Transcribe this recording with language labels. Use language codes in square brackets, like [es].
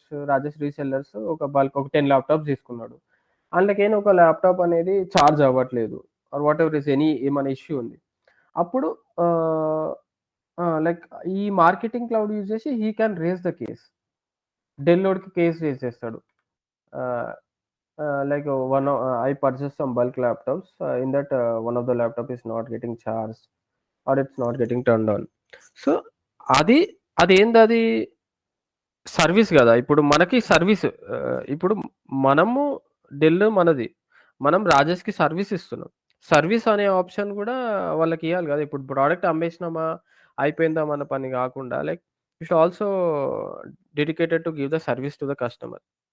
[te] Rajesh resellers ఒక 10 laptops తీసుకున్నాడు. అందులోకేని ఒక ల్యాప్‌టాప్ అనేది చార్జ్ అవ్వట్లేదు. ఆర్ వాట్ ఎవర్ ఏమైనా ఇష్యూ ఉంది. అప్పుడు ఆహ్, లైక్ ఈ మార్కెటింగ్ క్లౌడ్ యూజ్ చేసి [en] He can raise the case. [te] డెల్‌లోడ్‌కి case rise చేస్తాడు. [en] Ah, like I purchased some bulk laptops. In that, one of the laptop is not getting charged or it's not getting turned on. [te] So, అది అదేందది service గదా! ఇప్పుడు మనకి service ఇప్పుడు మనము మనది. మనం రాజేష్‌కి సర్వీస్ ఇస్తున్నాం. సర్వీస్ అనే ఆప్షన్ గూడా వాళ్ళకియ్యాలి గదా! ఇప్పుడు ప్రొడక్ట్ అమ్మేసినామా, అయిపోయిందా మన పని గాకుండా [en] You should also dedicated to give the service to the customer.